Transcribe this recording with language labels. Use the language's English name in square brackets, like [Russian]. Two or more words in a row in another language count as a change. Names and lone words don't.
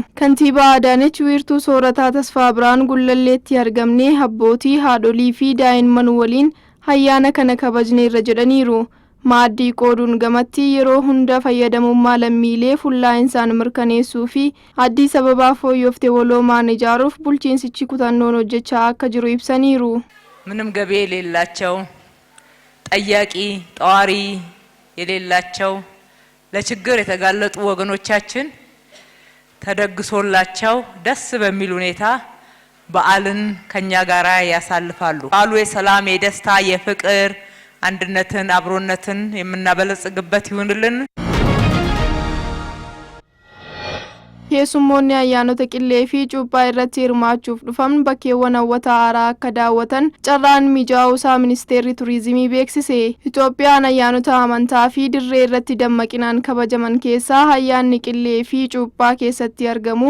[Oromo] Kantiibaa Adaanech wiirtuu soorataa Tasfaa Biraan Gullalleetti argamnee abbootii, haadholii fi daa'imman waliin ayyaana kana kabajneerra jedhaniiru. maaddii qooduun gamatti yeroo hunda fayyadamummaa lammiilee fullaa'inaan mirkaneessuu fi Addis Ababaa fooyyooftee waloomaan ijaaruuf bulchiinsichi kutannoon hojjechaa akka jiru ibsaniiru. [Amharic] ምንም ገቢ የሌላቸው ጠያቂ ጧሪ የሌላቸው ለችግር የተጋለጡ ወገኖቻችን ተደግሶላቸው ደስ በሚል ሁኔታ በዓልን ከኛ ጋራ ያሳልፋሉ። በዓሉ የሰላም፣ የደስታ፣ የፍቅር አንድነትን አብሮነትን የምናበለጽግበት ይሁንልን። [Oromo] Keessummoonni ayyaanota qillee fi cuuphaa irratti hirmaachuuf dhufan bakkeewwan hawwata haaraa akka daawwatan carraan mijaa'uusaa ministeerri turizimii beeksise. Itoophiyaan ayyaanota amantaa fi dirree irratti dammaqinaan kabajaman keessaa ayyaanni qillee fi cuuphaa keessatti argamu.